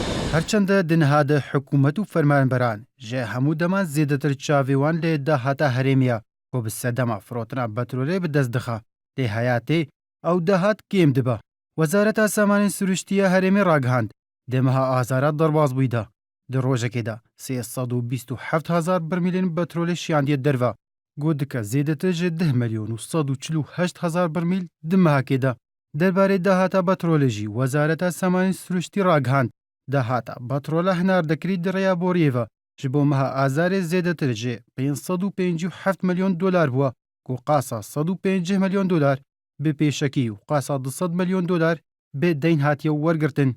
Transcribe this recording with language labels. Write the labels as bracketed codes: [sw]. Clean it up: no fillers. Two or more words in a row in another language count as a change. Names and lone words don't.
[ku] هەرچەندە دنهادە حکوومەت و فەرمانبەران ژێ هەموو دەمان زێدەتر چاوێوان لێدا هاتە هەرێمیە بۆ بسەدەما فرۆتنا بەترۆلێ بدەست دخە لێ هەیاتێ ئەو داهات کێم دبە. وەزارەتا سامانەی سروشتیە هەرێمی ڕاگەهاند دێمەها ئازارات دەرباز بوویدا di rojekê de 327,000 birmîlên petrolê şiyandiye derve got dike zêdetir ji 10 milyon û 148,000 birmîl di mehekê de. Derbarê dahata petrolê jî Wezareta Semanî Siruştî ragihand dahata petrola hinardekirî di rêya boriyê ve ji bo meha azarê zêdetir ji 557 milyon dolar bûye ku qasa 150 milyon dolar bi pêşekî û qasa 200 milyon dolar bi deyn hatiye wergirtin.